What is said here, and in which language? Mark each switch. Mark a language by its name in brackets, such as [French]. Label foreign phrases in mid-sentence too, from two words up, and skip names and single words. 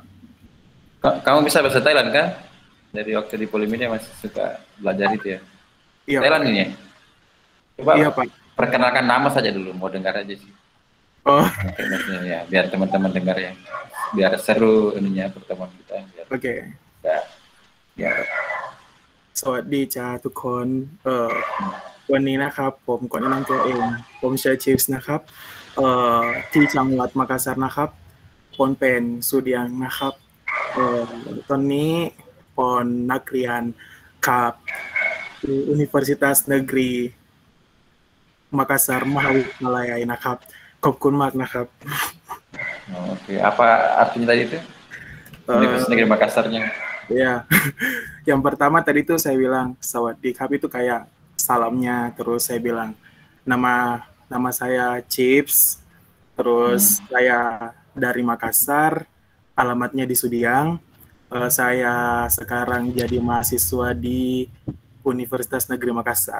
[Indonesian] Kamu bisa bahasa Thailand kan? Dari waktu di Polimedia masih suka belajar itu ya? Iya, Thailand Pak. ini ya? Coba Iya, Pak. perkenalkan nama saja dulu, mau dengar aja sih. Oh, Ya, biar teman-teman dengar ya. Biar seru ininya pertemuan kita. oke. Ya. [Thai] สวัสดีจ้าทุกคนวันนี้นะครับผมก่อนแนะนำตัวเองผมชื่อชิปส์นะครับที่จังหวัดมักกะสันนะครับผมเป็นสุเดียงนะครับตอนนี้ผมนักเรียนกับ Universitas Negeri Makassar มหาวิทยาลัยนะครับขอบคุณมากนะครับ [Indonesian] Oke, apa artinya tadi itu? Universitas Negeri Makassarnya. Ya, yang pertama tadi tuh saya bilang sawadikap itu kayak salamnya, terus saya bilang nama saya Chips, terus saya dari Makassar, alamatnya di Sudiang, saya sekarang jadi mahasiswa di Universitas Negeri Makassar.